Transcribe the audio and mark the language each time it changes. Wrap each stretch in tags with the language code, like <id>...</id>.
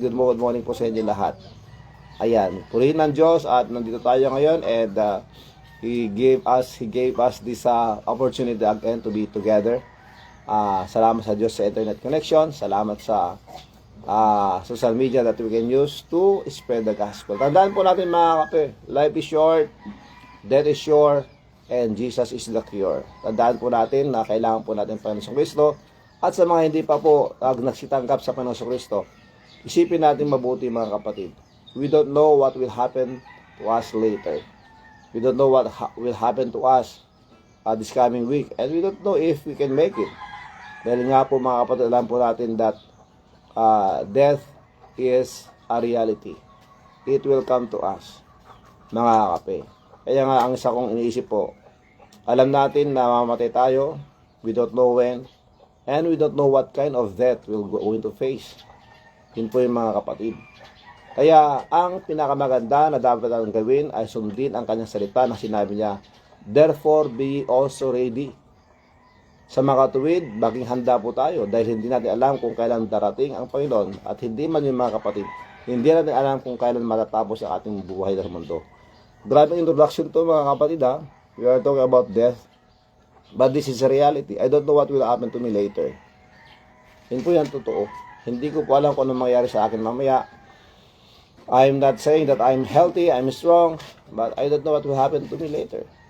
<tl>Good morning po sa inyo lahat. Ayan, purihin ng Diyos at nandito tayo ngayon,</tl> <en>and He gave us this opportunity again to be together.</en> <tl>Salamat sa Diyos sa internet connection. Salamat sa social media</tl> <en>that we can use to spread the gospel.</en> <tl>Tandaan po natin mga kape,</tl> <en>life is short, death is sure, and Jesus is the cure.</en> <tl>Tandaan po natin na kailangan po natin Panginoon Kristo. At sa mga hindi pa po nagsitanggap sa Panginoon Kristo, isipin natin mabuti mga kapatid.</tl> <en>We don't know what will happen to us later. We don't know what will happen to us this coming week. And we don't know if we can make it.</en> <tl>Dahil nga po mga kapatid, alam po natin</tl> <en>that death is a reality. It will come to us. Mga kape.</en> <tl>Kaya nga ang isa kong iniisip po, alam natin na mamamatay tayo.</tl> <en>We don't know when. And we don't know what kind of death we're going to face.</en> <tl>Yun po yung mga kapatid. Kaya ang pinakamaganda na dapat ang gawin ay sundin ang kanyang salita na sinabi niya,</tl> <en>therefore be also ready.</en> <tl>Sa mga tuwid, maging handa po tayo dahil hindi natin alam kung kailan darating ang Panginoon at hindi man yung mga kapatid, hindi natin alam kung kailan matatapos ang ating buhay sa mundo. Grabe introduction to mga kapatid ha.</tl> <en>We are talking about death. But this is a reality. I don't know what will happen to me later.</en> <tl>Yun po yan totoo. Hindi ko po alam kung ano mangyayari sa akin mamaya.</tl> <en>I'm not saying that I'm healthy, I'm strong, but I don't know what will happen to me later.</en>